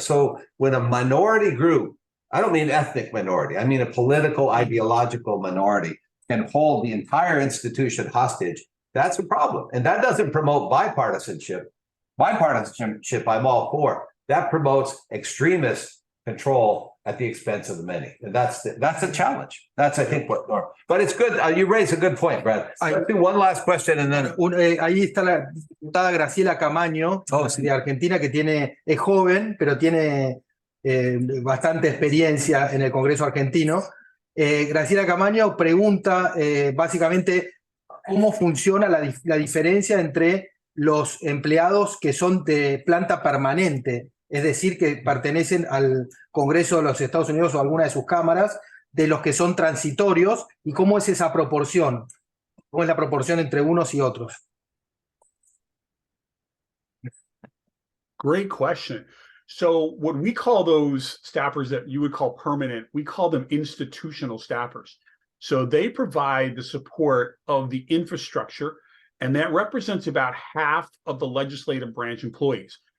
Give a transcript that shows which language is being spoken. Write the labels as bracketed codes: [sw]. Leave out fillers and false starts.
[en] So when a minority group, I don't mean ethnic minority, I mean a political, ideological minority, can hold the entire institution hostage, that's a problem. And that doesn't promote bipartisanship. Bipartisanship, I'm all for. That promotes extremist control at the expense of the many. And that's a challenge. That's, I think, what. But it's good. You raise a good point, Brad. Let's do one last question and then. [es] Ahí está la diputada Graciela Camaño, de Argentina, que es joven, pero tiene bastante experiencia en el Congreso argentino. Graciela Camaño pregunta básicamente cómo funciona la diferencia entre los empleados que son de planta permanente, es decir, que pertenecen al Congreso de los Estados Unidos o a alguna de sus cámaras, de los que son transitorios, y cómo es esa proporción, cómo es la proporción entre unos y otros. [en] Great question. So what we call those staffers that you would call permanent, we call them institutional staffers. So they provide the support of the infrastructure, and that represents about half of the legislative branch employees.